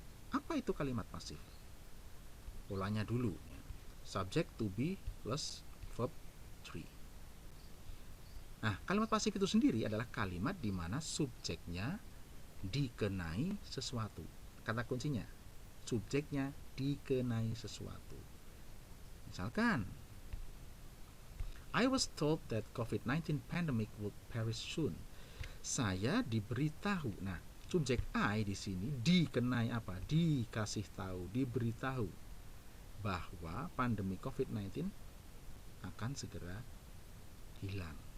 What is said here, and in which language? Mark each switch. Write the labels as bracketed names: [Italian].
[Indonesian] Apa itu kalimat pasif? Polanya dulu, [English] subject to be plus verb 3. [Indonesian] Nah, kalimat pasif itu sendiri adalah kalimat di mana subjeknya dikenai sesuatu. Kata kuncinya, subjeknya dikenai sesuatu. Misalkan, [English] I was told that COVID-19 pandemic would perish soon. [Indonesian] Saya diberitahu. Nah, subjek I di sini dikenai apa? Dikasih tahu, diberitahu bahwa pandemi COVID-19 akan segera hilang.